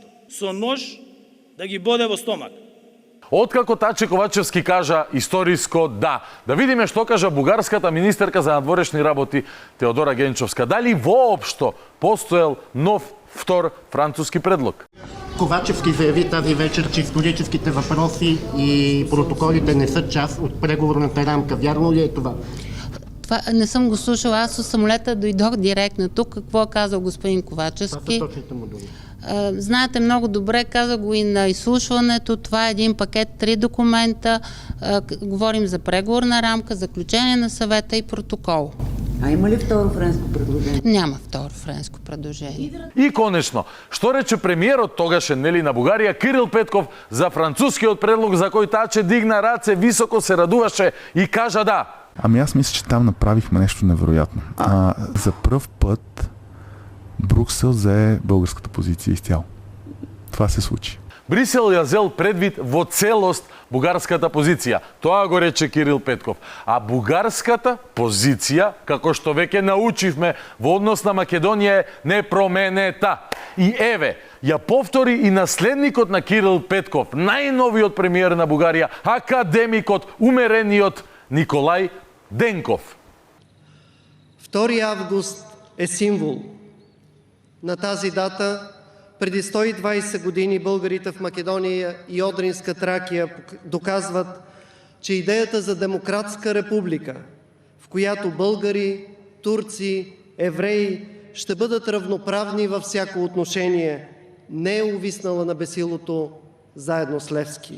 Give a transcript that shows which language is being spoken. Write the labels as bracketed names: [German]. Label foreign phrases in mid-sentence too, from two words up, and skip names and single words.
[Macedonian] Со нож да ги боде во стомак. Откако Таче Ковачевски кажа историско да. Да видиме што кажа бугарската министерка за надворешни работи Теодора Генчовска. Дали воопшто постоел нов втор француски предлог? [Bulgarian] Ковачевски заяви тази вечер, че историческите въпроси и протоколите не са част от преговорната рамка. Вярно ли е това? Това не съм го слушала. Аз от самолета дойдох директно тук. Какво е казал господин Ковачевски? Това са точните му думи. Знаете много добре, каза го и на изслушването, това е един пакет, 3 документа, говорим за преговорна рамка, заключение на съвета и протокол. А има ли второ френско предложение? Няма второ френско предложение. [Macedonian] И конечно, што рече премиерот тогашен нели на Бугарија Кирил Петков за францускиот предлог за кој Таче дигна раце, високо се радуваше и кажа да. [Bulgarian] Ами аз мисля, че там направихме нещо невероятно. За пръв път Бруксел взе българската позиция изцяло. Това се случи. [Macedonian] Брисел ја зел предвид во целост бугарската позиција. Тоа го рече Кирил Петков. А бугарската позиција, како што веќе научивме, во однос на Македонија е непроменета. И еве, ја повтори и наследникот на Кирил Петков, најновиот премиер на Бугарија, академикот, умерениот Николај Денков. [Bulgarian] 2 август е символ. На тази дата, преди 120 години, българите в Македония и Одринска Тракия доказват, че идеята за демократска република, в която българи, турци, евреи ще бъдат равноправни във всяко отношение, не е увиснала на бесилото заедно с Левски.